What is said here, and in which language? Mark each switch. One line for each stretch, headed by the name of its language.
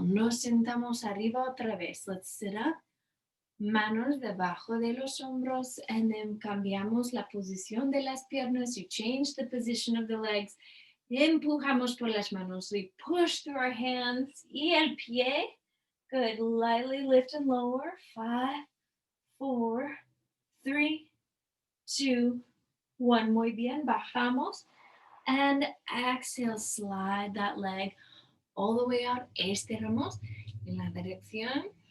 Spanish: Nos sentamos arriba otra vez.
English: Let's sit up.
Spanish: Manos debajo de los hombros,
English: and then
Spanish: cambiamos la posición de las piernas.
English: You change the position of the legs.
Spanish: Empujamos por las manos.
English: We push through our hands.
Spanish: Y el pie.
English: Good. Lightly lift and lower.
Spanish: 5, 4, 3, 2, 1. Muy bien. Bajamos.
English: And exhale. Slide that leg all the way out.
Spanish: Estiramos en la dirección.